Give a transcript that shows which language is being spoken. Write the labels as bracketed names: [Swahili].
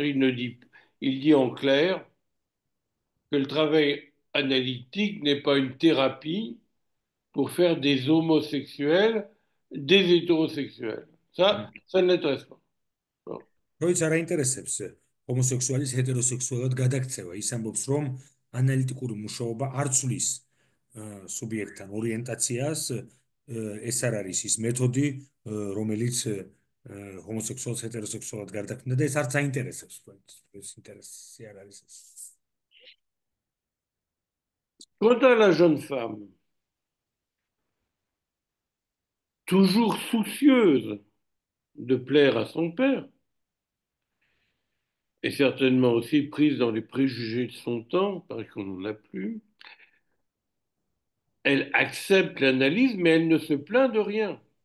[French] Il dit en clair que le travail analytique n'est pas une thérapie pour faire des homosexuels des hétérosexuels. Ça ne l'intéresse pas. [Georgian] როიც არ აინტერესებს ჰომოსექსუალის ჰეტეროსექსუალად გადაქცევა, ის ამბობს, რომ ანალიტიკური მუშაობა არ ცვლის სუბიექტთან ორიენტაციას, ეს არ არის ის მეთოდი, რომელიც ჰომოსექსუალს ჰეტეროსექსუალად გარდაქმნა და ეს არც აინტერესებს ფროიდს. ეს ინტერესი არ არის ეს. [French] Quant à la jeune femme, toujours soucieuse de plaire à son père, et certainement aussi prise dans les préjugés de son temps, parce qu'on n'en a plus, elle accepte l'analyse, mais elle ne se plaint de rien.